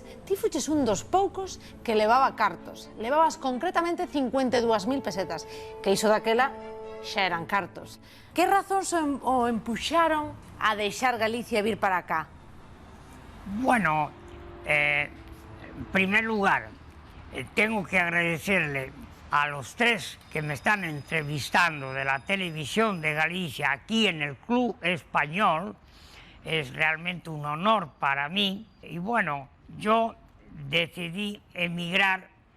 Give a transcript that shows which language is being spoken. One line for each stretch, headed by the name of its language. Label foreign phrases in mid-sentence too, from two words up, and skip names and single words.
Galician: Ti fuches un dos poucos que levaba cartos. Levabas concretamente 52.000 pesetas, que iso daquela xa eran cartos. Que razóns o empuxaron a deixar Galicia e vir para cá?
Spanish: Bueno, en primer lugar, tengo que agradecerle a los tres que me están entrevistando de la televisión de Galicia aquí en el Club Español. Es realmente un honor para mí. Y bueno, yo decidí emigrar.